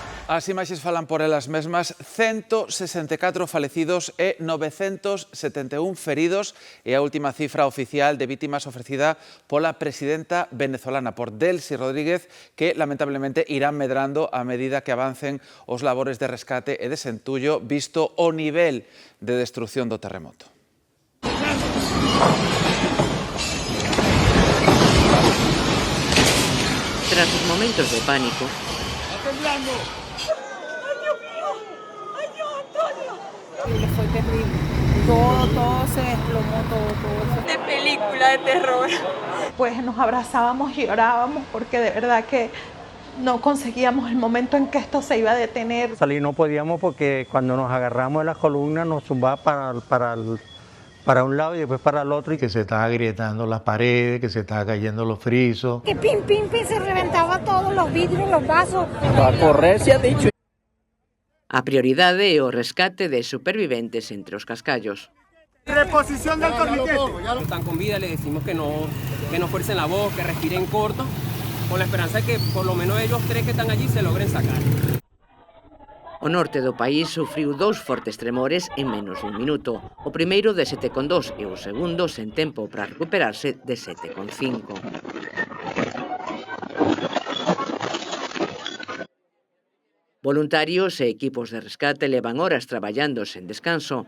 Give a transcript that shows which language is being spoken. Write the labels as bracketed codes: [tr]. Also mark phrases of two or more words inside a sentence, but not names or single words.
[gl] As imaxes falan por elas mesmas, 164 falecidos e 971 feridos é a última cifra oficial de vítimas ofrecida pola presidenta venezolana, por Delcy Rodríguez, que lamentablemente irán medrando a medida que avancen os labores de rescate e desentullo, visto o nivel de destrucción do terremoto. Tras os momentos de pánico, [es] Fue terrible. Todo se desplomó, todo. De película de terror. Pues nos abrazábamos y llorábamos porque de verdad que no conseguíamos el momento en que esto se iba a detener. Salir no podíamos porque cuando nos agarramos de la columna nos zumbaba para un lado y después para el otro. Que se estaba agrietando las paredes, que se estaba cayendo los frisos. Que pim, pim, pim, se reventaba todos los vidrios, los vasos. Para correr se ha dicho. [gl] a prioridade é o rescate de superviventes entre os cascallos. [es] Reposición del torniquete. Están con vida, les decimos que no fuercen la voz, que respiren corto, con la esperanza de que por lo menos ellos tres que están allí se logren sacar. [gl] O norte do país sufriu 2 fortes tremores en menos dun minuto. O primeiro de 7,2 e o segundo sen tempo para recuperarse de 7,5. Voluntarios e equipos de rescate levan horas traballando sen descanso.